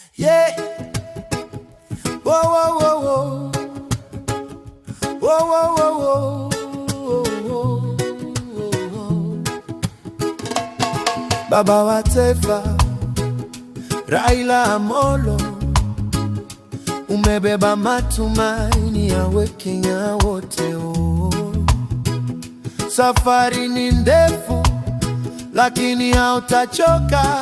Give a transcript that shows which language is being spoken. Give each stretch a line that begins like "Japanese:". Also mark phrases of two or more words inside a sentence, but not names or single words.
English: Yeah. Whoa, whoa, whoa, whoa. Whoa, whoa, whoa, whoa.
Swahili: Baba wa Taifa Raila Amolo, umebeba matumaini ya Wakenya wote. Safari ni ndefu lakini hautachoka.